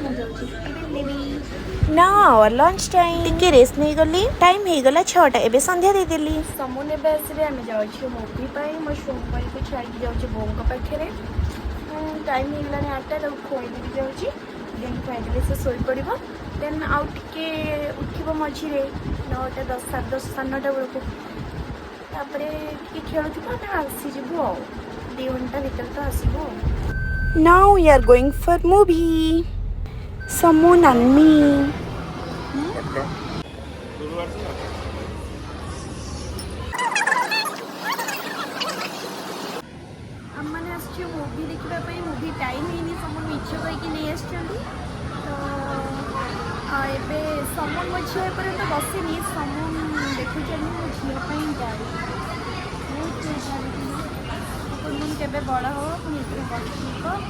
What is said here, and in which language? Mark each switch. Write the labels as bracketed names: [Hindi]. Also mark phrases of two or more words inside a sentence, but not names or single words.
[Odia] ନା [English] lunch time [Odia] ଟିକେ ରେଷ୍ଟ ନେଇଗଲି ଟାଇମ୍ ହେଇଗଲା 6ଟା ଏବେ ସନ୍ଧ୍ୟା ଦେଇଦେଲି ସମନ୍ ଏବେ ଆସିବେ ଆମେ ଯାଉଛୁ ମୁଭି ପାଇଁ ମୋ ସୋମବାରକୁ ଛାଡ଼ିକି ଯାଉଛି ବୋଉଙ୍କ ପାଖରେ ଟାଇମ୍ ହେଇଗଲାଣି 8ଟା ତାକୁ ଖୁଆଇଦେବି ଯାଉଛି ଦେନ୍ ଖାଇଦେଲେ ସେ ଶୋଇପଡ଼ିବ ଦେନ୍ ଆଉ ଟିକେ ଉଠିବ ମଝିରେ 9ଟା 10 10 9ଟା ବେଳକୁ ତାପରେ ଟିକେ ଖେଳୁଥିବ ଆମେ ଆସିଯିବୁ ଆଉ 2 ଘଣ୍ଟା ଭିତରେ ତ ଆସିବୁ ଆଉ। [English] Now we are going for movie. Someone and me. [Odia] ଆମମାନେ ଆସିଛୁ ମୁଭି ଦେଖିବା ପାଇଁ [English] movie time [Odia] ହେଇନି ସମନ୍ ମିଛ କହିକି ନେଇ ଆସିଛନ୍ତି ତ ଏବେ ସମନ୍ ମୋ ଝିଅ ଏପର୍ଯ୍ୟନ୍ତ ବସିନି ସମନ୍ ଦେଖୁଛନ୍ତି ମୋ ଝିଅ ପାଇଁ ଗାଡ଼ି ବହୁତ କୁନୁନ କେବେ ବଡ଼ ହେବ ପୁଣି ଏଥିରେ ବସିବ